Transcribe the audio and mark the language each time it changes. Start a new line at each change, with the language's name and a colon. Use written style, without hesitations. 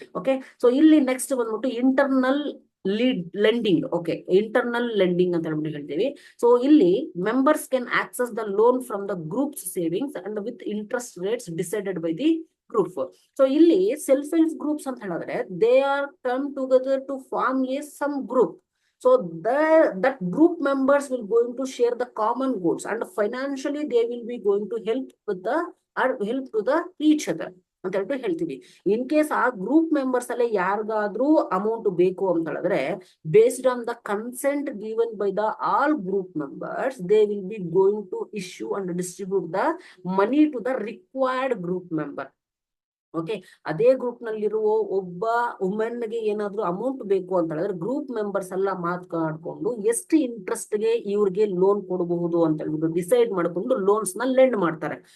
Kannada: Okay, so ಇಲ್ಲಿ next ಬಂದ್ಬಿಟ್ಟು internal lending.
English: okay, internal lending
Kannada: ಅಂತ ಹೇಳ್ತೀವಿ. ಸೊ ಇಲ್ಲಿ
English: Members can access the loan from the groups savings and with interest rates decided by the group.
Kannada: So ಇಲ್ಲಿ
English: self help groups
Kannada: ಅಂತ ಹೇಳಿದ್ರೆ
English: They are come together to form a some group. So that group members will going to share the common goals and financially they will be going to help to the each other
Kannada: ಅಂತ ಹೇಳ್ತೀವಿ.
English: in case
Kannada: ಆ group members ಅಲ್ಲೇ ಯಾರಿಗಾದ್ರೂ amount ಬೇಕು ಅಂತ ಹೇಳಿದ್ರೆ
English: Based on the consent given by the all group members they will be going to issue and distribute the money to the required group member.
Kannada: Okay, ಅದೇ group ನಲ್ಲಿರುವ ಒಬ್ಬ ವುಮೆನ್ಗೆ ಏನಾದ್ರು ಅಮೌಂಟ್ ಬೇಕು ಅಂತ ಹೇಳಿದ್ರೆ ಗ್ರೂಪ್ ಮೆಂಬರ್ಸ್ ಎಲ್ಲ ಮಾತಾಡ್ಕೊಂಡು ಎಷ್ಟು ಇಂಟ್ರೆಸ್ಟ್ ಗೆ ಇವ್ರಿಗೆ ಲೋನ್ ಕೊಡಬಹುದು ಅಂತ ಹೇಳ್ಬಿಟ್ಟು ಡಿಸೈಡ್ ಮಾಡ್ಕೊಂಡು ಲೋನ್ಸ್ ನ ಲೆಂಡ್ ಮಾಡ್ತಾರೆ.